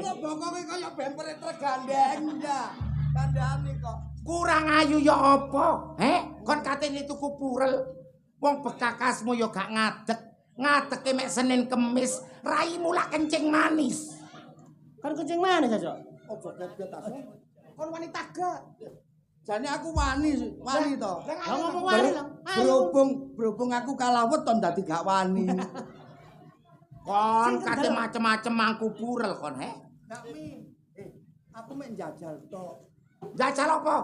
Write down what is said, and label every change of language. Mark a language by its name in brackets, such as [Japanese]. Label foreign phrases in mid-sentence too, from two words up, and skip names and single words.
[Javanese] Lho bokonge kaya bempere tergandeng ya. Kandhane kok. Kurang ayu ya apa? Kon katene tuku purel. Wong bekakasmu ya gak ngadeg. Ngadeke mek Senin Kemis, raimu lak kencing manis. Kan kencing manis, Cok. Ojo get-get aso. Kon wanita gak? Jane aku wani to. Lah ngomong wani lho. Berhubung aku kalah weton dadi gak wani. Kon kate macem-macem mangku purel kon, he? Gak mi. Aku mek njajal tok. Jajal apa?